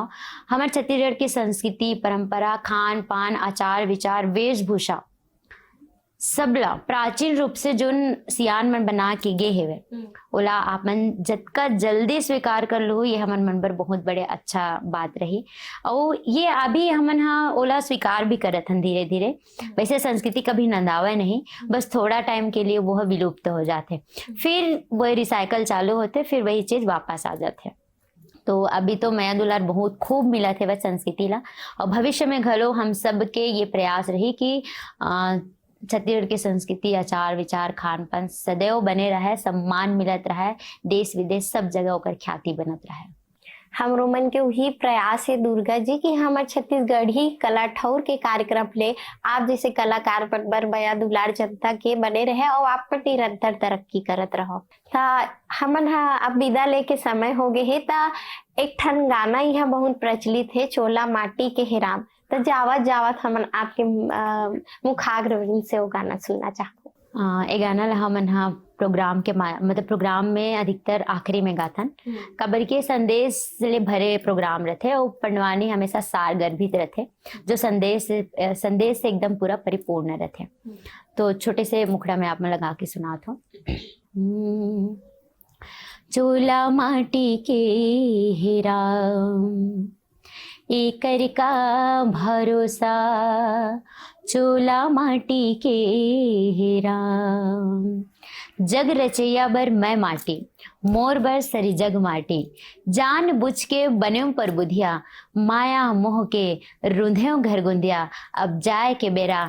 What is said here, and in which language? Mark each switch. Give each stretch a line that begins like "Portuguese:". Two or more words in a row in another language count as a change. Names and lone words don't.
Chhattisgarhi: हमारे छत्तीसगढ़ की संस्कृति, परंपरा, खान पान, आचार विचार, वेशभूषा सबला प्राचीन रूप से जोन सियान मन बना के गे है ओला आपन जतका जल्दी स्वीकार कर लो, ये हमन मन पर बहुत बड़े अच्छा बात रही। और ये अभी हमन हा ओला स्वीकार भी करत हन धीरे धीरे। वैसे संस्कृति कभी नंदावे नहीं, बस थोड़ा टाइम के लिए वह विलुप्त हो जाते, फिर वही रिसाइकल चालू होते, फिर वही चीज वापस आ जाते। तो अभी तो माया दुलार बहुत खूब मिला थे वह संस्कृति ला, और भविष्य में घलो हम सब के ये प्रयास रही कि छत्तीसगढ़ की संस्कृति, आचार विचार, खान पान सदैव बने रहे, सम्मान मिलत रहे, देश विदेश सब जगह ओकर ख्याति बनत रहे। हमरो मन के वही प्रयास है दुर्गा जी कि हमारे छत्तीसगढ़ी कला ठौर के कार्यक्रम ले आप जैसे कलाकार पर बया दुलार जनता के बने रहे और आप पर निरंतर तरक्की करत रहो। ता हमन हा अब विदा लेके समय हो गए है। ता एक ठन गाना यहाँ बहुत प्रचलित है, चोला माटी के हिराम। तो जावत जावत हमन आपके मुखाग्र से वो गाना सुनना चाहूँ। ये गाना ला हमन हा प्रोग्राम के मतलब प्रोग्राम में अधिकतर आखिरी में गाथन, कबर के संदेश से भरे प्रोग्राम रहते और पंडवानी हमेशा सार गर्भित रहते, जो संदेश से एकदम पूरा परिपूर्ण रहते। तो छोटे से मुखड़ा में आप में लगा के सुनाता हूँ। चोला माटी के हिराम एकर का भरोसा, चोला माटी के हिराम जग रचैया बर मैं माटी, मोर बर सरी जग माटी, जान बुझ के बन्यों पर बुधिया, माया मोह के रुंधेओं घर गुंदिया, अब जाए के बेरा